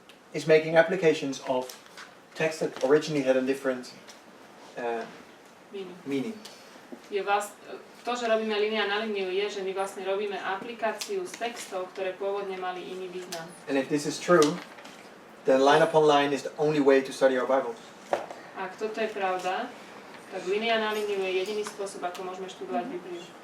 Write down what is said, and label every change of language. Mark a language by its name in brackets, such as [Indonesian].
[English] is making applications of text that originally had a different meaning. [Slovak] Je to, že robíme línia na líniu, je, že my vlastne robíme aplikáciu z textov, ktoré pôvodne mali iný význam. [English] And if this is true, then line upon line is the only way to study our Bible. [Slovak] Ak toto je pravda, tak línia na líniu je jediný spôsob, ako môžeme študovať Bibliu.